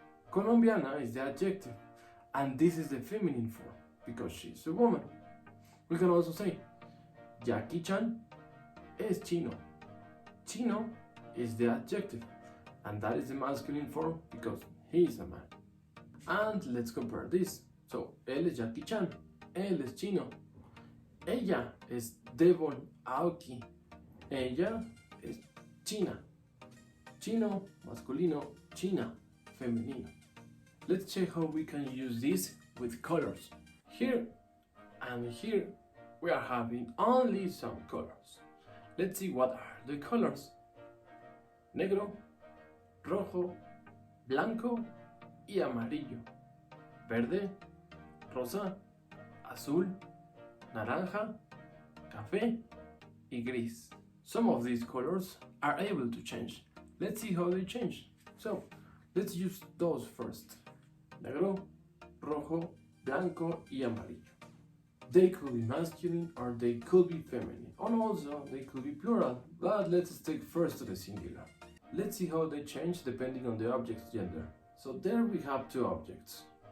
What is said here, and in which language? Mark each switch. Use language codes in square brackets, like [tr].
[en] Colombiana is the adjective, and this is the feminine form because she's a woman. We can also say, [es] Jackie Chan es chino. [en] Chino is the adjective, and that is the masculine form because he is a man. And let's compare this. [es] So, él es Jackie Chan, él es chino. Ella es Devon Aoki. Ella es china. Chino, masculino, china, femenino. [en] Let's check how we can use this with colors. Here and here we are having only some colors. Let's see what are the colors. [es] Negro, rojo, blanco y amarillo. Verde, rosa, azul, naranja, café y gris. [en] Some of these colors are able to change. Let's see how they change. So, let's use those first. [es] Negro, rojo, blanco y amarillo. [en] They could be masculine or they could be feminine, and also they could be plural, but let's stick first to the singular. Let's see how they change depending on the object's gender. So there we have two objects.